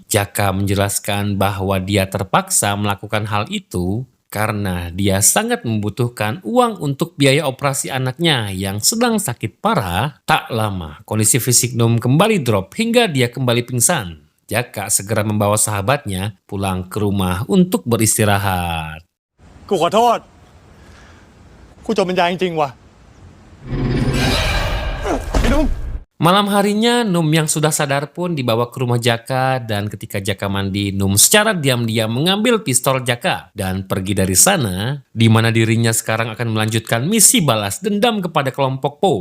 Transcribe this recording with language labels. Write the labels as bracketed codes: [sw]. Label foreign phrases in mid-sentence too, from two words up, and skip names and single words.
[id] Jaka menjelaskan bahwa dia terpaksa melakukan hal itu karena dia sangat membutuhkan uang untuk biaya operasi anaknya yang sedang sakit parah. Tak lama, kondisi fisik Num kembali drop hingga dia kembali pingsan. Jaka segera membawa sahabatnya pulang ke rumah untuk beristirahat. [th] กูขอโทษ กูจบปัญญาจริงๆว่ะ [id] Malam harinya, Num yang sudah sadar pun dibawa ke rumah Jaka dan ketika Jaka mandi, Num secara diam-diam mengambil pistol Jaka dan pergi dari sana, di mana dirinya sekarang akan melanjutkan misi balas dendam kepada kelompok Po.